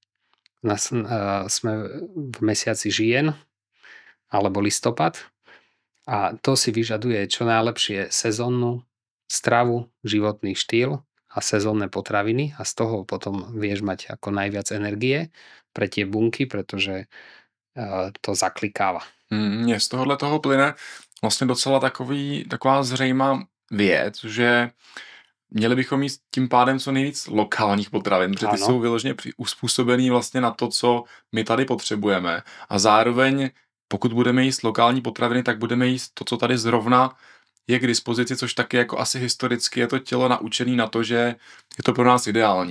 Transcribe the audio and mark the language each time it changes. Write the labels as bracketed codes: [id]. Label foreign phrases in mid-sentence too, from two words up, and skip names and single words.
[sk] sme v mesiaci žien alebo listopad a to si vyžaduje čo najlepšie sezónnu stravu, životný štýl a sezónne potraviny a z toho potom vieš mať ako najviac energie pre tie bunky, pretože to zaklikáva. [cs] Mně z tohohle toho plyne vlastně docela taková zřejmá věc, že měli bychom jíst tím pádem co nejvíc lokálních potravin, protože ty jsou vyloženě uspůsobený vlastně na to, co my tady potřebujeme. A zároveň, pokud budeme jíst lokální potraviny, tak budeme jíst to, co tady zrovna je k dispozici, což taky jako asi historicky je to tělo naučený na to, že je to pro nás ideální.